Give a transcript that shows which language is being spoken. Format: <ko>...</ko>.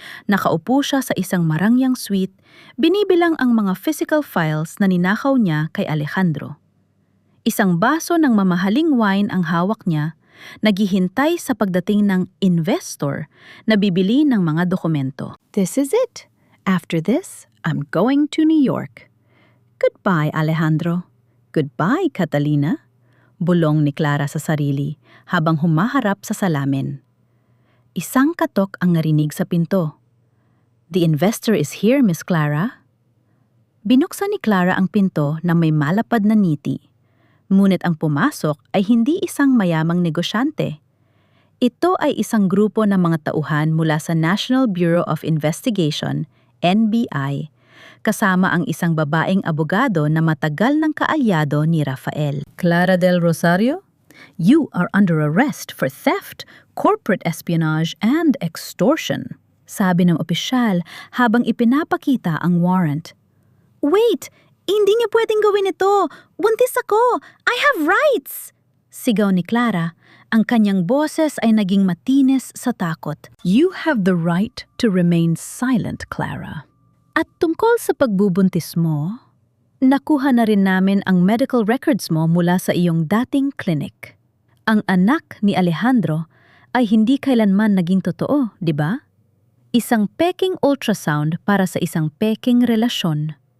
<tl>Nakaupo siya sa isang marangyang suite, binibilang ang mga physical files na ninakaw niya kay Alejandro. Isang baso ng mamahaling wine ang hawak niya, naghihintay sa pagdating ng investor na bibili ng mga dokumento.</tl> <en>This is it. After this, I'm going to New York. Goodbye, Alejandro. Goodbye, Catalina.</en> <tl>Bulong ni Clara sa sarili habang humaharap sa salamin. Isang katok ang narinig sa pinto.</tl> <en>The investor is here, Miss Clara.</en> <tl>Binuksan ni Clara ang pinto na may malapad na ngiti. Ngunit ang pumasok ay hindi isang mayamang negosyante. Ito ay isang grupo ng mga tauhan mula sa National Bureau of Investigation, NBI, kasama ang isang babaeng abogado na matagal ng kaalyado ni Rafael.</tl> <en>Clara del Rosario, you are under arrest for theft, corporate espionage, and extortion,</en> <tl>sabi ng opisyal habang ipinapakita ang warrant.</tl> <en>Wait!</en> <tl>Hindi niya pwedeng gawin ito! Buntis ako!</tl> <en>I have rights!</en> <tl>Sigaw ni Clara. Ang kanyang boses ay naging matinis sa takot.</tl> <en>You have the right to remain silent, Clara.</en> <tl>At tungkol sa pagbubuntis mo, nakuha na rin namin ang medical records mo mula sa iyong dating clinic. Ang anak ni Alejandro ay hindi kailanman naging totoo, di ba? Isang peking ultrasound para sa isang peking relasyon.</tl>